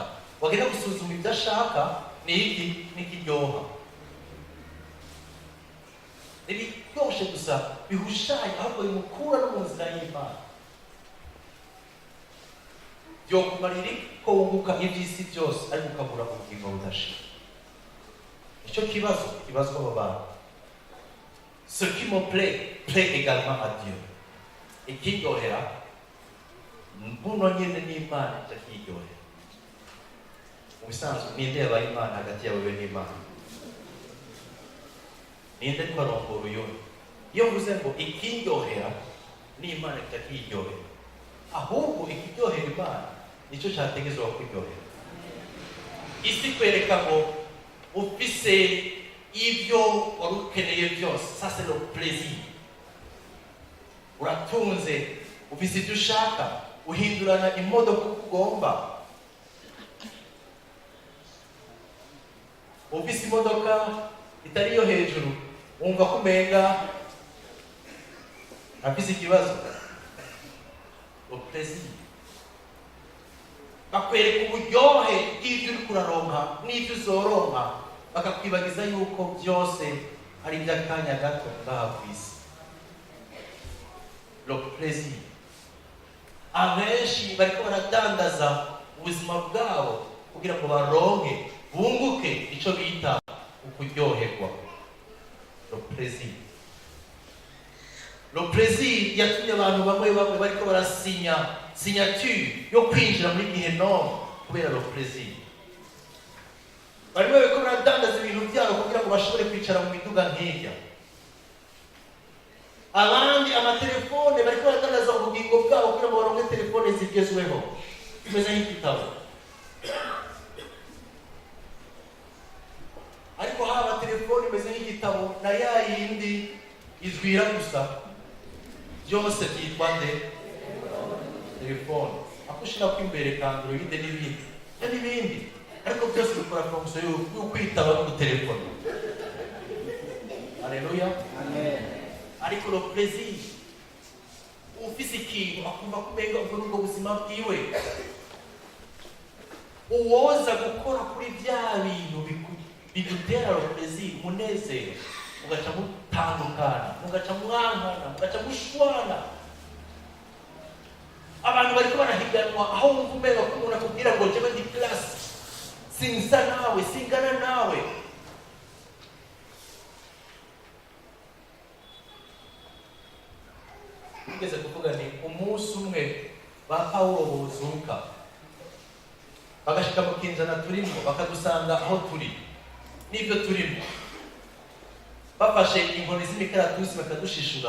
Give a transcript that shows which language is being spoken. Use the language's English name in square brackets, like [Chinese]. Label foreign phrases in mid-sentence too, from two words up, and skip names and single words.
[Rundi] Wagenda gusuzuma ibyo ashaka ni iki, n'ikiryoha, n'ibiryoshe gusa bihushanya, ahubwo bimukura no mu nzira y'Imana. Byokumarira ko wunguka iby'isi byose ariko ukabura ubugingo budashira. Icyo kibazo abo bantu. [French] Ce qui me plaît également à Dieu. [Rundi] Ikiryohera mbuno nyine n'Imana itakiryohera. Mu bisanzwe ninde yabaye Imana hagati yawe n'Imana? Ninde twarongora uyu? Iyo mvuze ngo ikiryohera n'Imana kitakiryohera, ahubwo ikiryohera Imana nicyo cyategezwa kuryohera. Isi kwereka ngo ufise ibyo wari ukeneye byose, [French] ça c'est le plaisir. [Rundi] Uratunze, ufise ibyo ushaka, uhindurana imodoka uko ugomba. Ufise imodoka itari yo hejuru, wumva ko umenga afise ikibazo. [French] Le plaisir. [Rundi] Bakwereka uburyohe bw'ibyo uri kuraronka n'ibyo uzoronka, bakakwibagiza yuko byose ari iby'akanya gato ngaha ku isi. [French] Le plaisir. [Rundi] Abenshi bariko baradandaza ubuzima bwabo kugira ngo baronke, bunguke icyo bita ukuryoherwa. [French] Le plaisir. Le plaisir [Rundi] yatumye abantu bamwe bariko barasinya signature yo kwinjira muri Gehinomu kubera [French] le plaisir. [Rundi] Barimo bariko baradandaza ibintu byabo kugira ngo bashobore kwicara mu miduga nk'irya. Abandi amatelefone bariko baradandaza ubugingo bwabo kugira ngo baronke telefone zigezweho zimeze nk'igitabo. Ariko haba telefone imeze nk'igitabo na ya yindi izwira gusa, byose byitwa nde? Telefone. Akushira ko imbere Android n'ibindi, ariko byose bikora fonction yo kwitaba no telefone. Haleluya, amen. [French] Ariko le plaisir, [Rundi] ufise ikintu akumva kumenga ubwo buzima bwiwe, uwoza gukora kuri bya bintu bigutera [French] le plaisir, [Rundi] umunezero, ugaca mutandukana, ugaca mwankana, ugaca mushwana. Abantu bariko barahiganwa aho wumva umenga ko umuntu akubwira ngo jewe ndi class, sinsa nawe, singana nawe. Ugeze kuvuga ni umunsi umwe ba Pawulo buzuka, bagashika mu kinjana turimo, bakadusanga aho turi n'ibyo turimo, bafashe inkoni z'imikaratusi bakadushishura.